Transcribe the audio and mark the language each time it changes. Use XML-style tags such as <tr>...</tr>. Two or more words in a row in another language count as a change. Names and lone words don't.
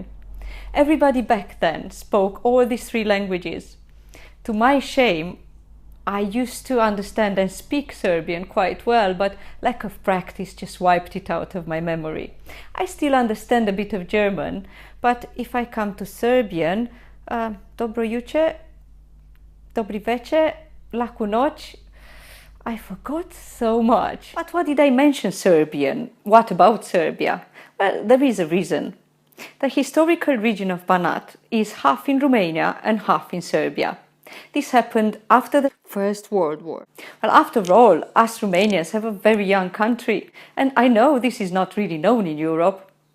<en>Everybody back then spoke all these 3 languages. To my shame, I used to understand and speak Serbian quite well, but lack of practice just wiped it out of my memory. I still understand a bit of German, but if I come to Serbian,</en> <sr>dobro juče, dobri večer, laku noć,</sr> <en>I forgot so much. But what did I mention Serbian? What about Serbia? Well, there is a reason. The historical region of Banat is half in Romania and half in Serbia. This happened after the First World War. Well, after all, us Romanians have a very young country, and I know this is not really known in Europe.</en>